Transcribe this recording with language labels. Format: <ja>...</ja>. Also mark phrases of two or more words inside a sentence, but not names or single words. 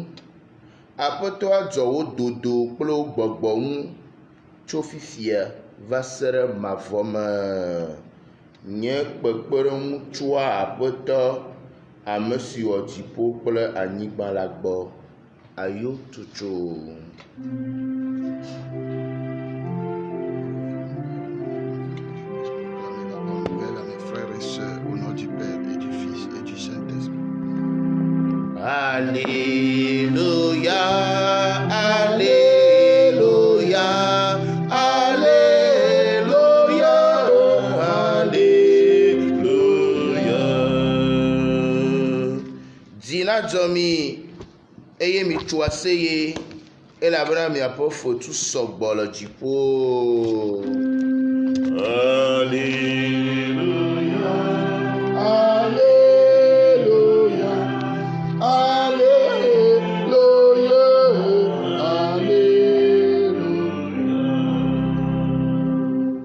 <ee>Aƒetɔ adzɔ wò dodo kple wò gbɔgbɔ ŋu tso fifia va se ɖe mavɔ me. Nye kpekpeɖeŋu tsoa Aƒetɔ ame si wɔ dziƒo kple anyigba la gbɔ. Ayo tutu.</ee> <fr>Mes frères et sœurs, au nom du Père et du Fils et du Saint-Esprit. Alléluia, Alléluia, Alléluia, Alléluia.</fr> <ee>Dina dzɔmi eye mitso aseye elabena miaƒe fotu sɔgbɔ le dziƒo.</ee> <fr>Alléluia. Alléluia, Alléluia, Alléluia.</fr>